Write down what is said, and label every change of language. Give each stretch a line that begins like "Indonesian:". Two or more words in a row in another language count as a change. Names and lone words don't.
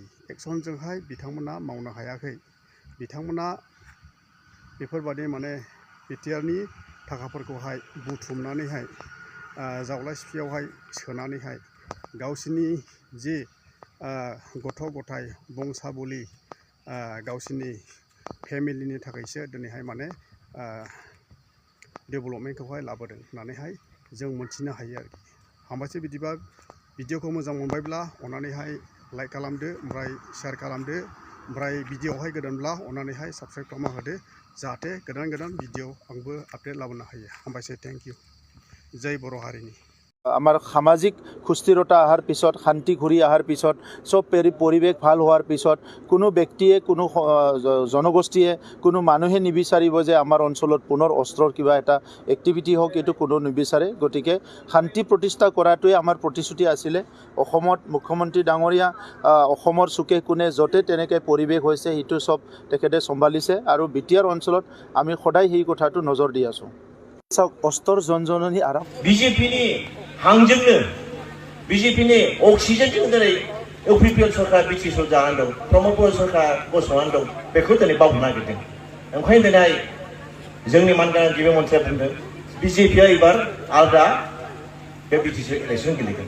Bodo: एक्सनजोंहाय बिथांमोना मावनो हायाखै। बिथांमोना बेफोरबायदि माने बिटिआरनि थाखाफोरखौहाय बुथुमनानैहाय जावलाय सिफियावहाय सोनानैहाय गावसिनि जि गथ' गथाय बंसा बुलि गावसिनि फेमिलिनि थाखायसो दिनैहाय माने डेभेलपमेन्टखौहाय लाबोदों होननानैहाय जों मोनथिनो हायो आरोखि। हामबायसै बिदिबा भिडिअखौ मोजां मोनबायब्ला अननानैहाय लाइक खालामदो, ओमफ्राय शेयार खालामदो, ओमफ्राय भिडिअआवहाय गोदानब्ला अननानैहाय साबस्क्राइब खालामना होदो, जाहाथे गोदान भिडिअ आंबो आपडेट लाबोनो हायो। हामबायसै,
English: thank you.
Bodo: जय बर' हारिनि।
Assamese: আমাৰ সামাজিক সুস্থিৰতা অহাৰ পিছত, শান্তি ঘূৰি অহাৰ পিছত, চব পৰিৱেশ ভাল হোৱাৰ পিছত কোনো ব্যক্তিয়ে, কোনো জনগোষ্ঠীয়ে, কোনো মানুহে নিবিচাৰিব যে আমাৰ অঞ্চলত পুনৰ অস্ত্ৰৰ কিবা এটা এক্টিভিটি হওক, এইটো কোনো নিবিচাৰে। গতিকে শান্তি প্ৰতিষ্ঠা কৰাটোৱে আমাৰ প্ৰতিশ্ৰুতি আছিলে। অসমত মুখ্যমন্ত্ৰী ডাঙৰীয়া অসমৰ চুকে কোণে য'তে তেনেকৈ পৰিৱেশ হৈছে সেইটো চব তেখেতে চম্ভালিছে, আৰু বিটিআৰ অঞ্চলত আমি সদায় সেই কথাটো নজৰ দি আছোঁ। চাওক, অস্ত্ৰৰ জনজননী আৰাম।
Bodo: BJPनि हांजोंनो BJPनि अक्सिजेनजों दिनै UPPL सरकार बिटिसि जानानै दं, प्रमद बर' सरकार गसंनानै दं, बेखौ दिनै बावनो नागिरदों। ओंखायनो दिनै जोंनि मानगोनां गिबि मन्थ्रिया बुंदों BJPआ एबार आलादा बे बिटिसि इलेक्सन गेलेगोन।